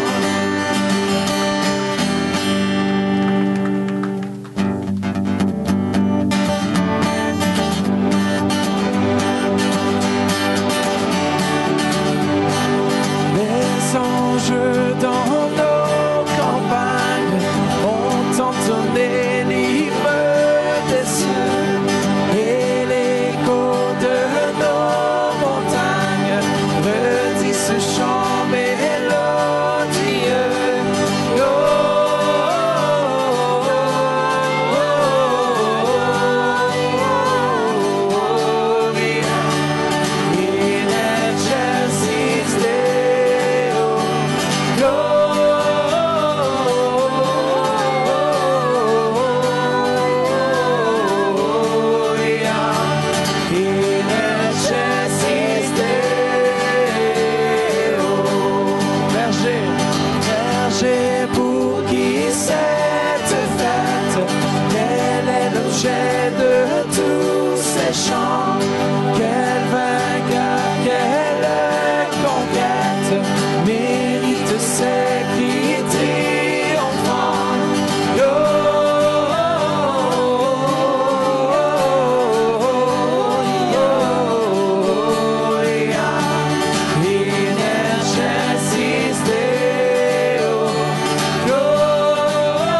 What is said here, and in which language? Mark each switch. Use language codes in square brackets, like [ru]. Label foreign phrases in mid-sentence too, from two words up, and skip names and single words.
[fr] Les anges dans nos campagnes ont entonné l'hymne des cieux, et l'écho de nos montagnes redit ce chant mélodieux. [la] Oh, oh, oh, oh, oh, in excelsis Deo. Gloria in excelsis Deo. [fr] Berger, berger, pour qui cette fête, quel est l'objet de tous ces chants? Quel vainqueur, quelle conquête mérite ces cris triomphants? [la] Oh, in excelsis Deo.